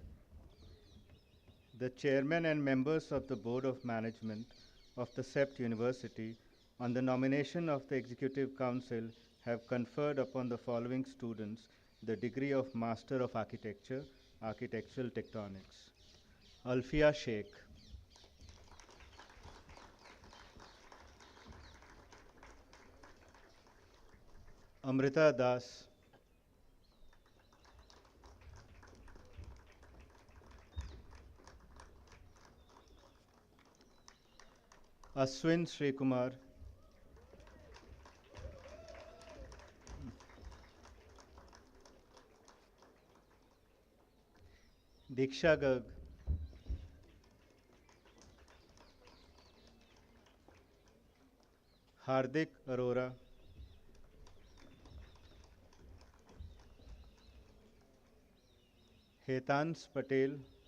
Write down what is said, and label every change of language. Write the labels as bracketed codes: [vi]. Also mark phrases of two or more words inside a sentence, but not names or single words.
[en] The chairman and members of the Board of Management of the CEPT University, on the nomination of the Executive Council, have conferred upon the following students the degree of Master of Architecture, Architectural Tectonics. Alfia Sheikh. Amrita Das. Aswin Srikumar. Diksha Garg. Hardik Arora. Hetans Patel.